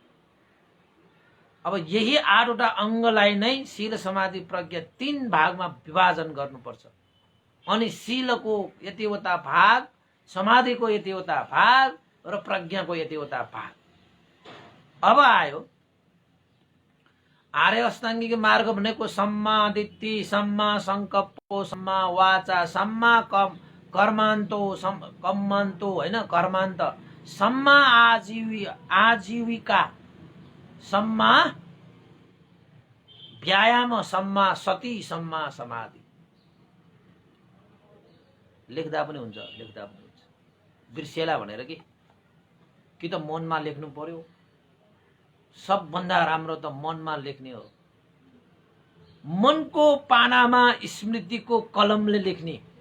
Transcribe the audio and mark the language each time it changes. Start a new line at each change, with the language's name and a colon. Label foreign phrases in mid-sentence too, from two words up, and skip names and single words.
Nepali: अब यही 8वटा अङ्गलाई नै शील समाधि प्रज्ञा 3 भागमा विभाजन गर्नुपर्छ। अनि शीलको यतिवटा भाग, समाधिको यतिवटा भाग र प्रज्ञाको यतिवटा भाग। अब आयो आर्य अष्टाङ्गिक मार्ग भनेको
Pali: सम्मा दिट्ठी, सम्मा संकल्प, सम्मा वाचा, सम्मा कर्मान्तो, कम्मान्तो
Nepali: हैन,
Pali: कर्मान्त, सम्मा आजीविका, सम्मा व्यायाम, सम्मा सती, सम्मा समाधि।
Nepali: लेख्दा पनि हुन्छ, बिर्सेला भनेर कि त मनमा लेख्नु पर्यो। सबभन्दा राम्रो त मनमा लेख्ने हो। मनको पानामा स्मृतिको कलमले लेख्ने।